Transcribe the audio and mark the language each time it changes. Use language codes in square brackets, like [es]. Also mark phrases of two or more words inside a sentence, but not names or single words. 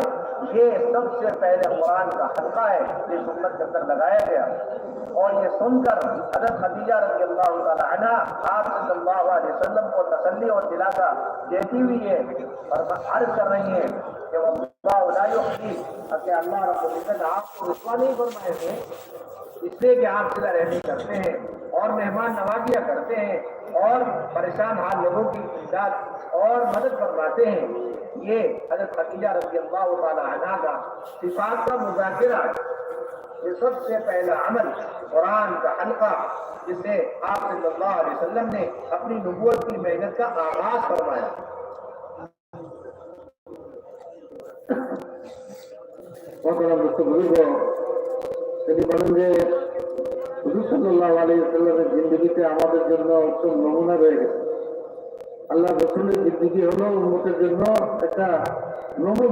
[ur] یہ سب سے پہلے قرآن کا حلقہ ہے جس امت کے اندر لگایا گیا، اور یہ سن کر حضرت خدیجہ [ar] رضی اللہ تعالی عنہا [ur] آپ [ar] صلی اللہ علیہ وسلم [ur] کو تسلی اور دلاسا دیتی ہوئی ہے اور عرض کر رہی ہیں کہ وہ کہ اللہ رب العزت آپ کو رسوا نہیں فرمائے تھے، اس لیے کہ آپ صلہ رحمی کرتے ہیں اور مہمان نوازیاں کرتے ہیں اور پریشان حال لوگوں کی امداد اور مدد فرماتے ہیں. یہ حضرت خدیجہ [ar] رضی اللہ تعالی عنہا [ur] کا صفات کا مذاکرہ ہے. یہ سب سے پہلا عمل قرآن کا حلقہ جسے آپ [ar] صلی اللہ علیہ وسلم [ur] نے اپنی نبوت کی محنت کا آغاز فرمایا. [bn] তিনি বলেন যে হুজুর [ar] صلى الله عليه وسلم [bn] জিন্দেগিতে আমাদের জন্য উত্তম নমুনা রয়ে গেছে. আল্লাহ রাসূলের জিন্দেগি হলো উম্মতের জন্য একটা নমুনা.